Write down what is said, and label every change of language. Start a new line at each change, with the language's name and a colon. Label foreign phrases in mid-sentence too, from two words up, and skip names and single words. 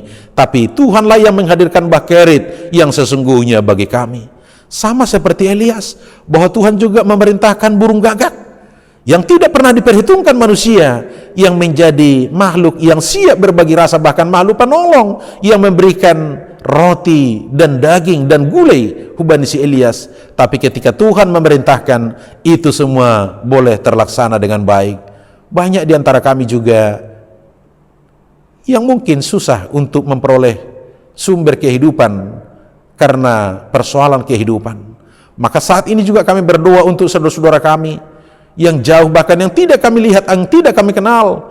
Indonesian: Tapi Tuhanlah yang menghadirkan bah Kerit yang sesungguhnya bagi kami. Sama seperti Elias, bahwa Tuhan juga memerintahkan burung gagak yang tidak pernah diperhitungkan manusia, yang menjadi makhluk yang siap berbagi rasa, bahkan makhluk penolong yang memberikan roti dan daging dan gulai hubani si Elias. Tapi ketika Tuhan memerintahkan, itu semua boleh terlaksana dengan baik. Banyak di antara kami juga yang mungkin susah untuk memperoleh sumber kehidupan karena persoalan kehidupan. Maka saat ini juga kami berdoa untuk saudara-saudara kami yang jauh, bahkan yang tidak kami lihat, yang tidak kami kenal.